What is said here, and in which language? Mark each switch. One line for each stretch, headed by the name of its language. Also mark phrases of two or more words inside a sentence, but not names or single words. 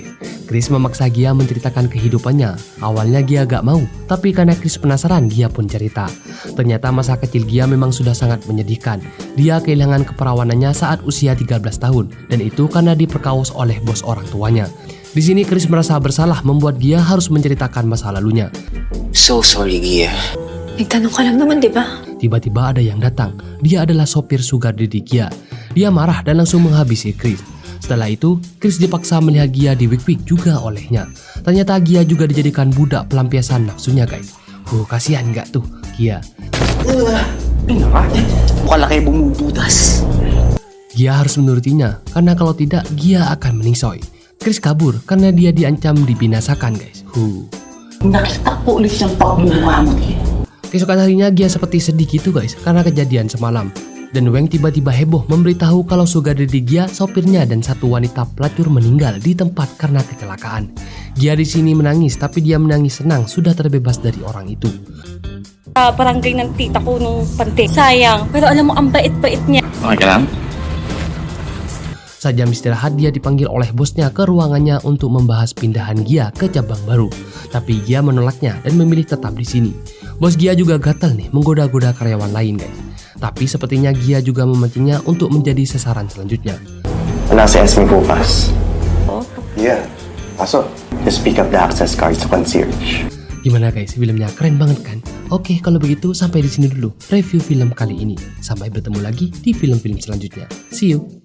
Indonesian: Chris memaksa Gia menceritakan kehidupannya. Awalnya Gia gak mau, tapi karena Chris penasaran, Gia pun cerita. Ternyata masa kecil Gia memang sudah sangat menyedihkan. Dia kehilangan keperawanannya saat usia 13 tahun, dan itu karena diperkaos oleh bos orang tuanya. Di sini Chris merasa bersalah membuat Gia harus menceritakan masa lalunya.
English: So sorry, Gia.
Filipino: Nagtanong ka lang naman, di ba?
Indonesian: Tiba-tiba ada yang datang. Dia adalah sopir
English: sugar daddy
Indonesian: Gia. Dia marah dan langsung menghabisi Chris. Setelah itu, Chris dipaksa melihat Gia di wik-wik juga olehnya. Ternyata Gia juga dijadikan budak pelampiasan nafsunya guys. Kasihan nggak tuh Gia?
Filipino: Mukha kayak bumubudas.
Indonesian: Gia harus menurutinya, karena kalau tidak Gia akan meningsoy. Chris kabur karena dia diancam dibinasakan guys.
Filipino: Nakita ko ulit yung pagmumukha mo.
Indonesian: Keesokan harinya Gia seperti sedih gitu guys karena kejadian semalam. Dan Weng tiba-tiba heboh memberitahu kalau
English: sugar daddy
Indonesian: Gia, sopirnya dan satu wanita pelacur meninggal di tempat karena kecelakaan. Gia di sini menangis tapi dia menangis senang sudah terbebas dari orang itu.
Filipino: Barangay ng tita ko nung pante. Sayang, pero alam mo ang bait-bait niya. Okay lang?
Indonesian: Saat jam istirahat dia dipanggil oleh bosnya ke ruangannya untuk membahas pindahan Gia ke cabang baru. Tapi Gia menolaknya dan memilih tetap di sini. Bos Gia juga gatal nih menggoda-goda karyawan lain guys. Tapi sepertinya Gia juga memancingnya untuk menjadi sasaran selanjutnya.
Filipino: Nasa Esme bukas. Yeah. Pasok.
English: Just pick up the access cards to concierge.
Indonesian: Gimana guys, filmnya keren banget kan? Oke, kalau begitu sampai di sini dulu review film kali ini. Sampai bertemu lagi di film-film selanjutnya.
English: See you.